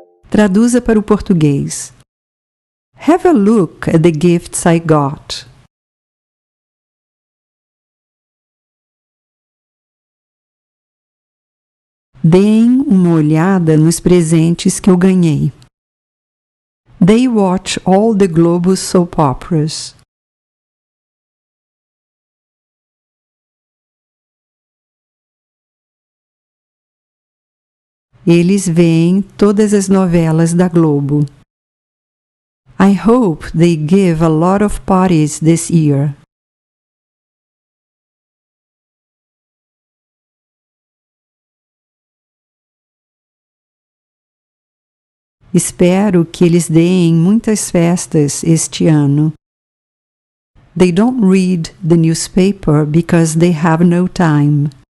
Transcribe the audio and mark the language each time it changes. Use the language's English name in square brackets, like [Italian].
[Portuguese] Traduza para o português. [English] Have a look at the gifts I got. [Portuguese] Deem uma olhada nos presentes que eu ganhei. [English] They watch all the Globo soap operas. [Portuguese] Eles veem todas as novelas da Globo. [English] I hope they give a lot of parties this year. [Portuguese] Espero que eles deem muitas festas este ano. [English] They don't read the newspaper because they have no time.